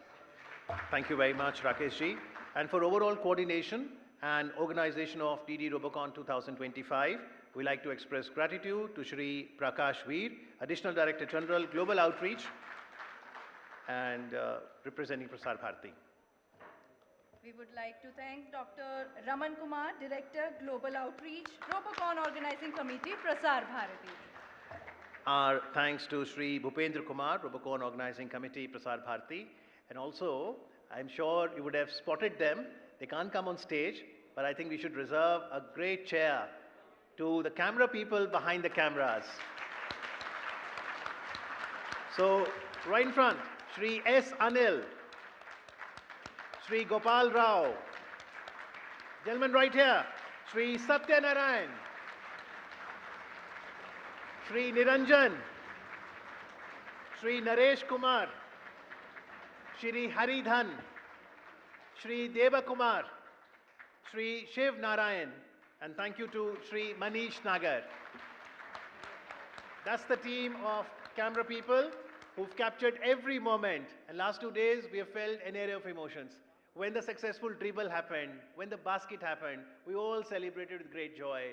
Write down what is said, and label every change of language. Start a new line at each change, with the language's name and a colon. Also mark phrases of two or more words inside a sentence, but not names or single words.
English: Thank you very much, Rakesh ji. And for overall coordination and organization of DD Robocon 2025, we like to express gratitude to Shri Prakash Veer, Additional Director General, Global Outreach, and representing Prasar Bharati. We would like to thank Dr. Raman Kumar, Director, Global Outreach, Robocon Organizing Committee, Prasar Bharati. Our thanks to Shri Bhupendra Kumar, Robocon Organizing Committee, Prasar Bharati. And also, I'm sure you would have spotted them. They can't come on stage, but I think we should reserve a great chair to the camera people behind the cameras. So, right in front, Shri S. Anil, Shri Gopal Rao, gentleman right here, Shri Satya Narayan, Shri Niranjan, Shri Naresh Kumar, Shri Haridhan, Shri Deva Kumar, Shri Shiv Narayan, and thank you to Shri Manish Nagar. That's the team of camera people who've captured every moment. And last 2 days, we have felt an area of emotions. When the successful dribble happened, when the basket happened, we all celebrated with great joy.